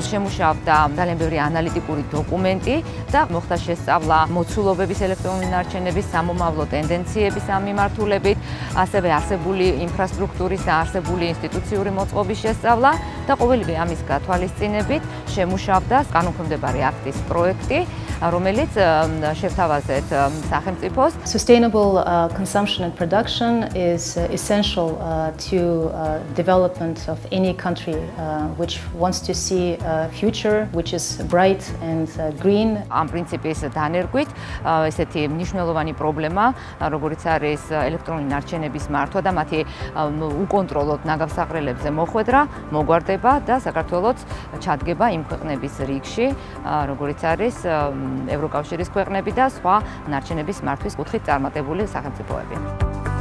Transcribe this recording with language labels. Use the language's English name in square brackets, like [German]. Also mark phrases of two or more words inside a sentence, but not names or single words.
[Georgian] შემუშავდა ძალიან ბევრი ანალიტიკური დოკუმენტი და მოხდა შესწავლა მოცულობების ელექტრონული ნარჩენების სამომავლო ტენდენციების ამ მიმართულებით, ასევე არსებული ინფრასტრუქტურის და არსებული ინსტიტუციური მოწყობის შესწავლა და ყოველივე ამის გათვალისწინებით შემუშავდა კანონქვემდებარე აქტის პროექტი, რომელიც შევთავაზეთ სახელმწიფოს. [English] Sustainable consumption and production is essential to development of any country which wants to see a future which is bright and green. [Georgian] ამ პრინციპის დანერგვით ესეთი მნიშვნელოვანი პრობლემა, როგორიც არის ელექტრონული ნარჩენების მართვა და მათი უკონტროლოდ ნაგავსაღრელებზე მოხვედრა, მოგვარდება და საქართველოც ჩადგება იმ ქვეყნების რიგში, როგორიც არის ევროკავშირის ქვეყნები და სხვა ნარჩენების მართვის კუთხით წარმატებული სახელმწიფოები.